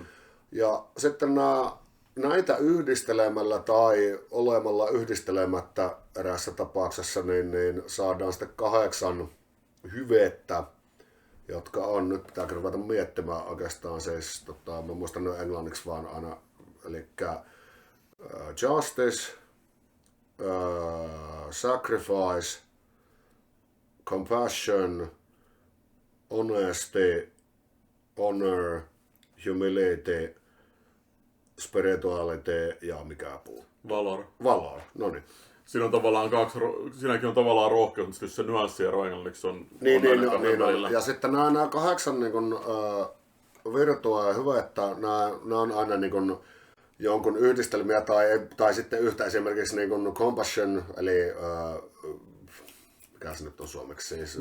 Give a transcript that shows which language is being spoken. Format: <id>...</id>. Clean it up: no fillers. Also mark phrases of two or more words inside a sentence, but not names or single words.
<fi>Ja sitten näitä yhdistelemällä tai olemalla yhdistelemättä eräässä tapauksessa, niin saadaan sitten 8 hyvettä, jotka on, nyt pitääkin ruveta miettimään oikeastaan, siis mä muistan ne englanniksi vaan aina, eli</fi> <en>justice, sacrifice, compassion, honesty, honor, humility, spirituality</en> <fi>ja mikä puu? Valor. Valor, no niin. Siinä on tavallaan siinäkin on tavallaan rohkeus, mutta se nyanssiero englanniksi on Niin, välillä. ja sitten nämä 8 niin kun, virtua ja hyvä, että nämä on aina niin kun, jonkun yhdistelmiä tai sitten yhtä esimerkiksi niin kun compassion, eli mikä se nyt on suomeksi siis?</fi>